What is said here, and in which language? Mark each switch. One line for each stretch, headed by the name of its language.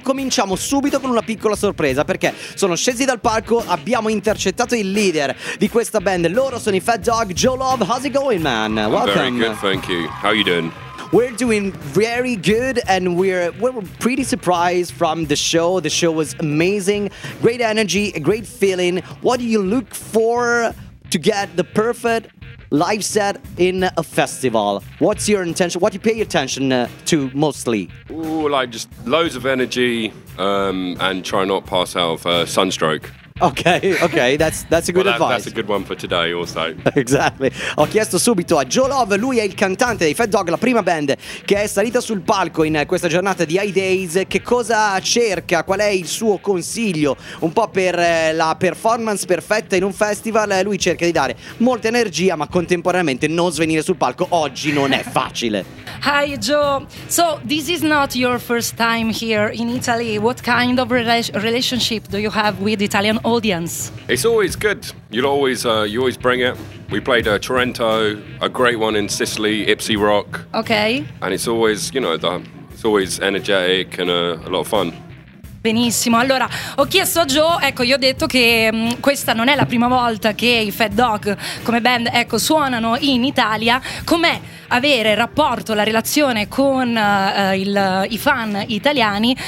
Italian: Cominciamo subito con una piccola sorpresa, perché sono scesi dal palco, abbiamo intercettato il leader di questa band. Loro sono i Fat Dog.
English: Joe Love, how's it going, man? Welcome. Very good, thank you. How you doing? We're doing very good, and we're pretty surprised from the show. The show was amazing. Great energy, a great feeling. What do you look for to get the perfect live set in a festival? What's your intention? What do you pay attention to mostly? Ooh, like just loads of energy, and try not pass out of sunstroke. Okay, that's a good advice. That's a good one for today also. Exactly.
Italian: Ho chiesto subito a Joe Love, lui è il cantante dei Fat Dog, la prima band che è salita sul palco in questa giornata di iDays. Che cosa cerca? Qual è il suo consiglio un po' per la performance perfetta in un festival? Lui cerca di dare molta energia, ma contemporaneamente non svenire sul palco. Oggi non è facile.
English: Hi Joe. So, this is not your first time here in Italy. What kind of relationship do you have with Italian audience? It's always good. You always bring it. We played a Trento, a great one in Sicily, Ipsy Rock. Okay. And it's always, you know, it's always energetic and a lot of fun.
Italian: Benissimo. Allora, ho chiesto a Joe, ecco, gli ho detto che questa non è la prima volta che i Fat Dog come band, ecco, suonano in Italia. Com'è avere rapporto, la relazione con i fan italiani?